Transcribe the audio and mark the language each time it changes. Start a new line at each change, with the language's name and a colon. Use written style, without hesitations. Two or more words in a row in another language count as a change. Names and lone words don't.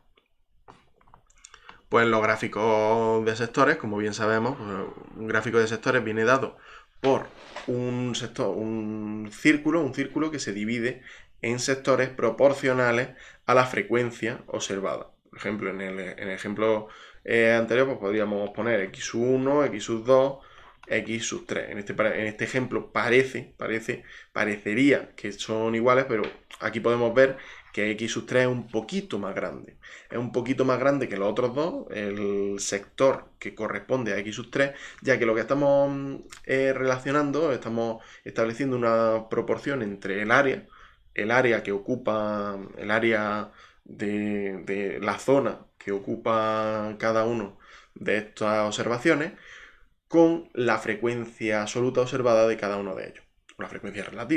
Spanish: Pues los gráficos de sectores, como bien sabemos, un gráfico de sectores viene dado por un círculo que se divide en sectores proporcionales a la frecuencia observada. Por ejemplo, en el ejemplo anterior, pues podríamos poner x sub 1, x sub 2, x sub 3. En este ejemplo parecería que son iguales, pero aquí podemos ver que x sub 3 es un poquito más grande. Es un poquito más grande que los otros dos, el sector que corresponde a x sub 3, ya que lo que estamos relacionando, estamos estableciendo una proporción entre el área que ocupa, el área de la zona que ocupa cada uno de estas observaciones, con la frecuencia absoluta observada de cada uno de ellos. la frecuencia relativa.